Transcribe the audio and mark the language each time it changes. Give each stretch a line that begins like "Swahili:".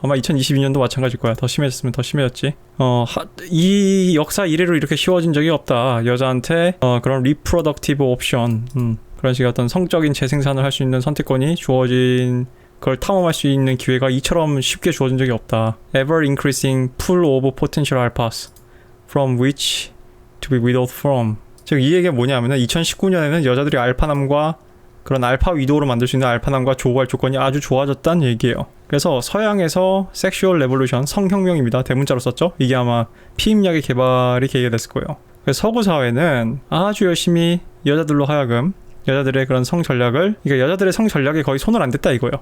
Korean: 아마 2022년도 마찬가지일 거야. 더 심해졌으면 더 심해졌지. 이 역사 이래로 이렇게 쉬워진 적이 없다. 여자한테 그런 리프로덕티브 옵션, 그런 식의 어떤 성적인 재생산을 할 수 있는 선택권이 주어진, 그걸 탐험할 수 있는 기회가 이처럼 쉽게 주어진 적이 없다.
English: Ever increasing pool of potential alphas from which to be withheld from.
Korean: 즉 이 얘기가 뭐냐면은 2019년에는 여자들이 알파남과 그런 알파 위도우로 만들 수 있는 알파남과 조우할 조건이 아주 좋아졌다는 얘기예요. 그래서 서양에서 섹슈얼 레볼루션, 성혁명입니다. 대문자로 썼죠. 이게 아마 피임약의 개발이 계기가 됐을 거예요. 그래서 서구 사회는 아주 열심히 여자들로 하여금 여자들의 그런 성 전략을, 그러니까 여자들의 성 전략에 거의 손을 안 댔다 이거예요.